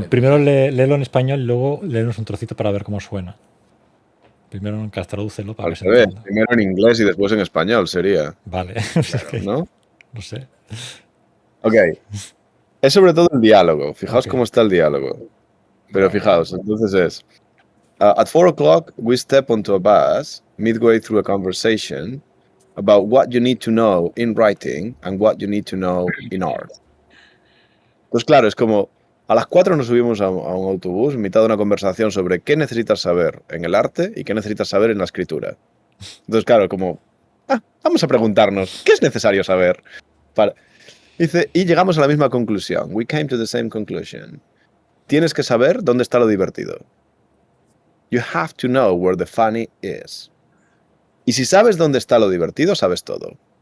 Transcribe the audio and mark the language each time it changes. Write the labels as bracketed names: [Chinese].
[Spanish] Bueno, primero léelo en español y luego léenos un trocito para ver cómo suena. Primero tradúcelo para que se entienda. Primero en inglés y después en español sería. Vale. Claro, ¿no? No sé. Ok. Es sobre todo el diálogo. Fijaos cómo está el diálogo. Pero fijaos, entonces es... [English] at 4 o'clock, we step onto a bus, midway through a conversation, about what you need to know in writing and what you need to know in art. [Spanish] Pues claro, es como... A las 4 nos subimos a un autobús, en mitad de una conversación sobre qué necesitas saber en el arte y qué necesitas saber en la escritura. Entonces, claro, como... vamos a preguntarnos, ¿qué es necesario saber? Dice, y llegamos a la misma conclusión. [English] We came to the same conclusion. [Spanish] Tienes que saber dónde está lo divertido. [English] You have to know where the funny is. [Spanish] Y si sabes dónde está lo divertido, sabes todo.